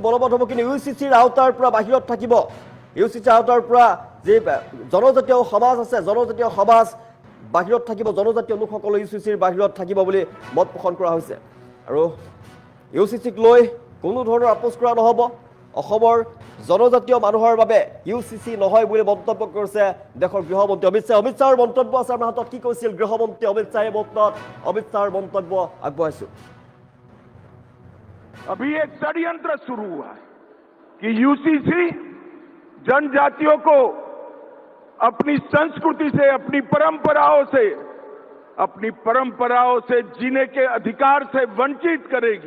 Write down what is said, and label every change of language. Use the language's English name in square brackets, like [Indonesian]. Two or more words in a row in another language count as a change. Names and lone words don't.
[Assamese] বলবৎ হ'ব কিন্তু ইউচিচিৰ আওতাৰ পৰা বাহিৰত থাকিব ইউচিচিৰ আওতাৰ পৰা যি জনজাতীয় সমাজ আছে জনজাতীয় সমাজ বাহিৰত থাকিব জনজাতীয় লোকসকল ইউচিচিৰ বাহিৰত থাকিব বুলি মত পোষণ কৰা হৈছে আৰু ইউচিচিক লৈ কোনো ধৰণৰ আপোচ কৰা নহ'ব অসমৰ জনজাতীয় মানুহৰ বাবে ইউচিচি নহয় বুলি মন্তব্য কৰিছে দেশৰ গৃহমন্ত্ৰী অমিত শ্বাহৰ মন্তব্য আছে আমাৰ হাতত কি কৈছিল গৃহমন্ত্ৰী অমিত শ্বাহে অমিত শ্বাহৰ মন্তব্য আগবঢ়াইছো [Hindi] अभी एक षड्यंत्र शुरू हुआ है कि यूसीसी जनजातियों को अपनी संस्कृति से अपनी परंपराओं से जीने के अधिकार से वंचित करेगी।